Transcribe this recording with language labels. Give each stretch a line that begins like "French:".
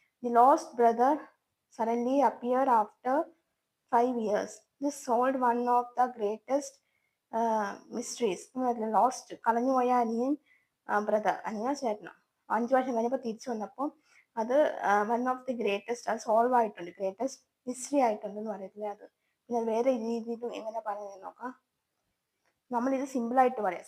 English: The lost brother suddenly appear after 5 years. This solved one of the greatest mysteries.
Malayalam: Lost കളഞ്ഞുപോയ അനിയൻ brother, അനിയൻ ചേട്ടനോ 5 വർഷം കഴിഞ്ഞപ്പോൾ തിരിച്ചു വന്നപ്പോൾ അത്
English: one of the greatest,
Malayalam: അത് സോൾവ് ആയിട്ടുണ്ട്, ഗ്രേറ്റസ്റ്റ് മിസ്റ്ററി ആയിട്ടുണ്ട് എന്ന് പറയത്തില്ലേ അത്. പിന്നെ വേറെ രീതിയിലും എങ്ങനെ പറയുന്നത് നോക്കാം. നമ്മളിത് സിമ്പിൾ ആയിട്ട് പറയാം.